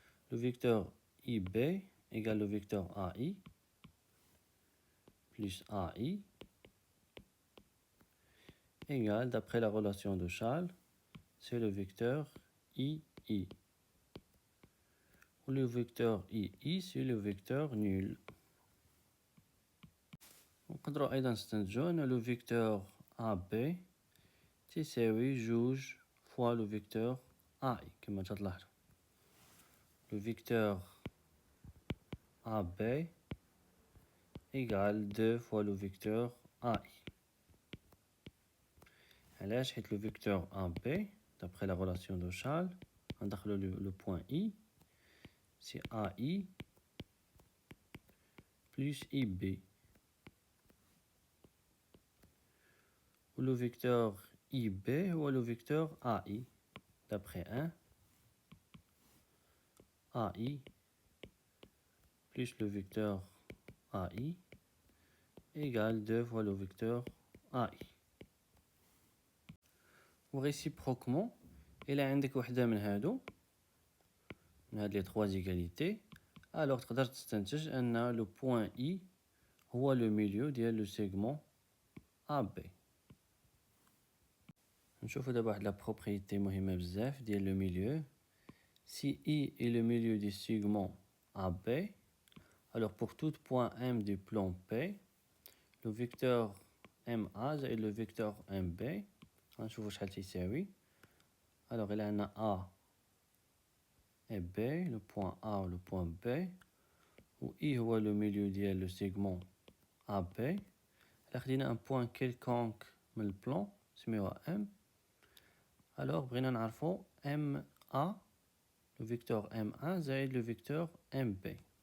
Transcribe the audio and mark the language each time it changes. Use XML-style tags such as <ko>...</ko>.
<fr>Le vecteur IB égale le vecteur AI plus AI égale, d'après la relation de Chasles, c'est le vecteur II. Ou le vecteur II, c'est le vecteur nul.</fr> <ar>نقدروا أيضا نستنتجوا أن</ar> <fr>le vecteur AB</fr> <ar>تساوي جوج</ar> <fr>fois le vecteur AI</fr> <ar>كما تلاحظوا.</ar> <fr>Le vecteur AB égale 2 fois le vecteur AI.</fr> <ar>علاش؟ حيت</ar> <fr>le vecteur AB, d'après la relation de Chasles,</fr> <ar>ندخلوا</ar> <fr>le point I, c'est AI plus IB. Ou le vecteur IB ou le vecteur AI, d'après 1, AI plus le vecteur AI égale 2 fois le vecteur AI.</fr> <ar>وréciproquement إلا عندك وحدة من هادو من هاد لي 3 égalités, alors تقدر تستنتج أن</ar> <fr>le point I</fr> <ar>هو</ar> <fr>le milieu</fr> <ar>ديال</ar> <fr>le segment AB.</fr> <ar>نشوفوا دابا واحد la propriété مهمة بزاف ديال le milieu.</ar> <fr>Si I est le milieu du segment AB, alors pour tout point M du plan P, le vecteur MA</fr> <ar>زائد</ar> <fr>le vecteur MB</fr> <ar>غنشوفوا شحال تيساوي.</ar> <fr>Alors</fr> <ar>إلا عندنا</ar> <fr>A et B, le point A ou le point B, où I</fr> <ar>هو</ar> <fr>le milieu</fr> <ar>ديال</ar> <fr>le segment AB, إلا خدينا un point quelconque</fr> <ar>من البلان سميوها</ar> <fr>M, alors</fr> <ar>بغينا نعرفوا</ar> <fr>MA, le vecteur M1 زائد le vecteur MB.</fr>